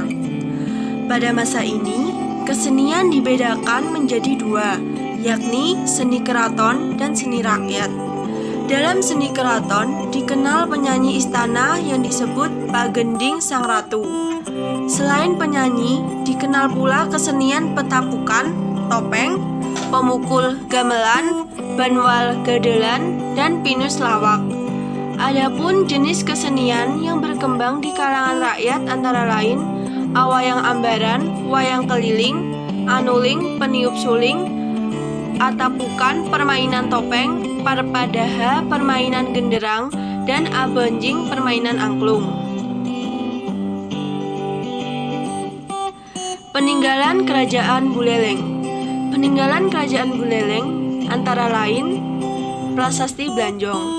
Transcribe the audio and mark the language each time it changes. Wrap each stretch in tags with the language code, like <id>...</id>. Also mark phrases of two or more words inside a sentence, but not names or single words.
<id>Pada masa ini, kesenian dibedakan menjadi dua, yakni seni keraton dan seni rakyat. Dalam seni keraton dikenal penyanyi istana yang disebut Pagending Sang Ratu. Selain penyanyi, dikenal pula kesenian petapukan, topeng, pemukul gamelan, banwal gadelan, dan pinus lawak. Adapun jenis kesenian yang berkembang di kalangan rakyat antara lain awayang ambaran, wayang keliling, anuling, peniup suling, atapukan, permainan topeng, parpadaha, permainan genderang, dan abanjing, permainan angklung. Peninggalan Kerajaan Buleleng. Peninggalan Kerajaan Buleleng antara lain Prasasti Blanjong.</id>